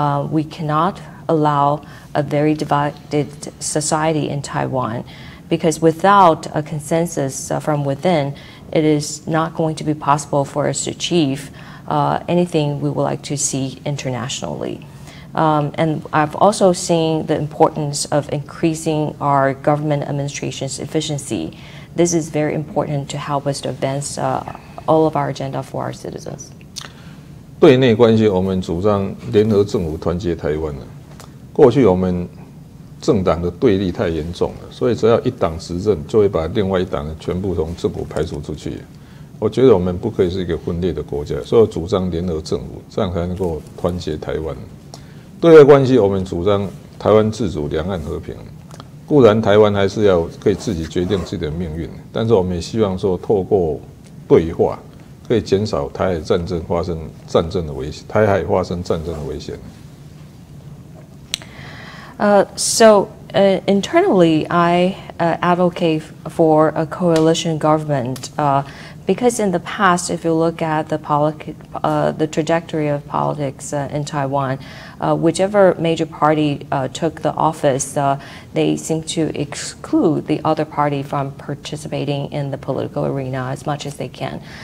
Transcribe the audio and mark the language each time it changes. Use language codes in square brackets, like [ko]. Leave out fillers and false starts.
[en] We cannot allow a very divided society in Taiwan, because without a consensus from within, it is not going to be possible for us to achieve anything we would like to see internationally. And I've also seen the importance of increasing our government administration's efficiency. This is very important to help us to advance all of our agenda for our citizens. [zh] 对内关系，我们主张联合政府团结台湾过去我们政党的对立太严重了，所以只要一党执政，就会把另外一党全部从政府排除出去。我觉得我们不可以是一个分裂的国家，所以我主张联合政府，这样才能够团结台湾。对外关系，我们主张台湾自主、两岸和平。固然台湾还是要可以自己决定自己的命运，但是我们也希望说，透过对话，可以减少台海战争发生战争的危险，台海发生战争的危险。 [en] So internally, I advocate for a coalition government because in the past, if you look at the trajectory of politics in Taiwan, whichever major party took the office, they seem to exclude the other party from participating in the political arena as much as they can.